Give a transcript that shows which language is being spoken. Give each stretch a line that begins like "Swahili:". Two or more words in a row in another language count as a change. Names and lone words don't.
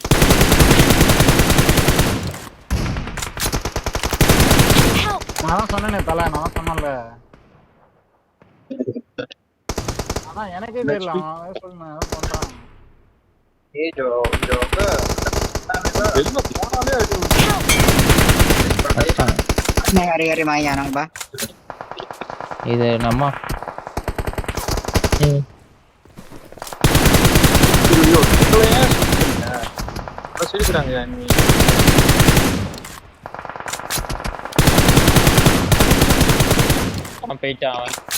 Tamil: Help. நான் சொன்னேனே தல நான் சொன்னேன்ல ஆனா எனக்கே தெரியல அவன் சொல்றான் ஏ ஜோ வெளில போனாலே அடி கஷ்டம்
Sinhala: නේ හරි හරි මම යනවා බා
Tamil: இது நம்ம சிரிக்கிறாங்க நீ அவன் போயிட்டான் அவன்